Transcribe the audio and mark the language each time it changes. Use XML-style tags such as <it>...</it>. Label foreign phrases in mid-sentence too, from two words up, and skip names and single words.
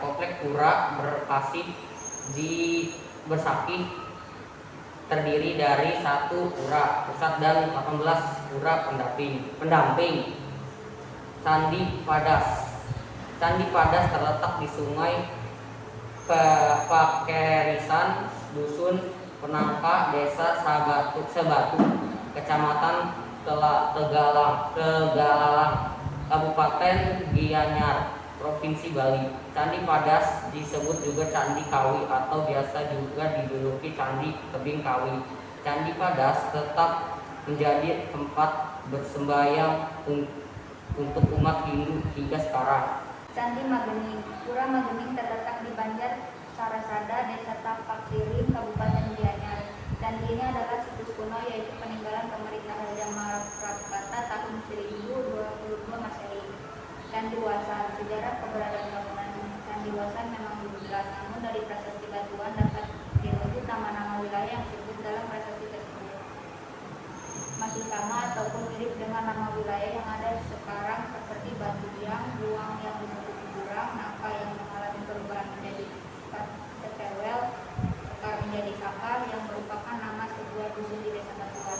<id>Kompleks pura Bekasi Besaki terdiri dari 1 pura pusat dan 18 pura pendamping. Candi Padas. Candi Padas terletak di Sungai Pakerisan, Dusun Penangka, Desa Sebatu, Kecamatan Tegalalang, Kabupaten Gianyar, Provinsi Bali. Candi Padas disebut juga Candi Kawi atau biasa juga dijuluki Candi Tebing Kawi. Candi Padas tetap menjadi tempat bersembahyang untuk umat Hindu hingga sekarang. Candi Magening. Pura Magening terletak di Banjar Sarasada, Desa Tapak Tirim, Kabupaten Gianyar. Candi ini adalah situs kuno yaitu peninggalan pemerintah Raja Marakata tahun 1022 Masehi. Candi Wasan. Sejarah keberadaan bangunan Candi Wasan memang belum jelas, namun dari prasasti batuan dapat dirujuk nama-nama wilayah yang disebut dalam prasasti tersebut masih sama ataupun mirip dengan nama wilayah yang ada sekarang seperti Batu Biang, Luang yang disebut Jurang, Nangka yang mengalami perubahan menjadi Tetewel, Sekar menjadi Sakar yang merupakan nama sebuah dusun di Desa Batuan.</id>